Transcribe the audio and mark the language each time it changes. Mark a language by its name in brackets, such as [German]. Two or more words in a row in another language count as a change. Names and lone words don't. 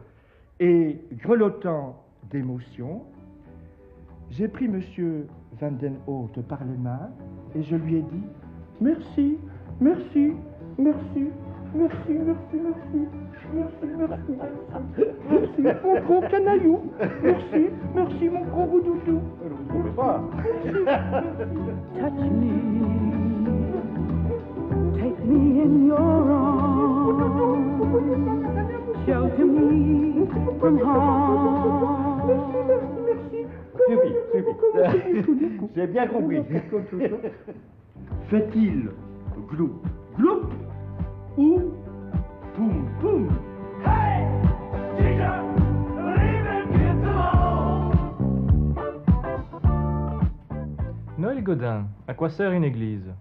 [French] Et, grelottant d'émotion, j'ai pris monsieur Van den Haute par les mains et je lui ai dit « Merci, merci, merci, merci, merci, merci, merci, merci, merci, merci, mon gros canaillou, merci, merci, mon gros roudoudou. » Vous ne pouvez pas. [English] Touch me, take me in your arms, shelter me from harm. [French] Suffit. J'ai bien compris. Fait-il gloup, gloup ou poum, poum? Noël Godin, à quoi sert une église?